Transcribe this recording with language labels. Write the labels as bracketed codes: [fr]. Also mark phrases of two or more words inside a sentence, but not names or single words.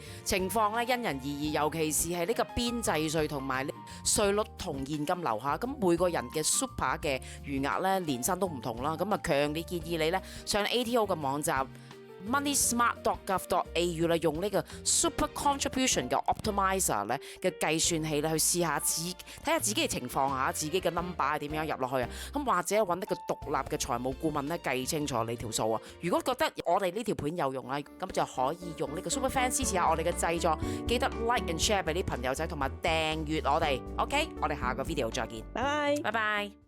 [yue] 情況咧因人而異，尤其是係呢個邊際稅同埋稅率同現金流下，咁每個人嘅 Super 嘅餘額咧年薪都唔同啦。咁啊，強烈建議你咧上 ATO 嘅網站 moneysmart.gov.au 咧，用呢個 [en] super contribution [yue] 嘅 optimizer 咧嘅計算器咧去試下睇下自己嘅情況下，自己嘅 number 係點樣入落去啊。咁或者揾一個獨立嘅財務顧問咧計清楚你條數啊。如果覺得我哋呢條片有用啦，咁就可以用呢個 [en] super fan [yue] 支持下我哋嘅製作，記得 [en] like and share [yue] 俾啲朋友仔，同埋訂閱我哋。OK， 我哋下個 video 再見，拜拜。拜拜。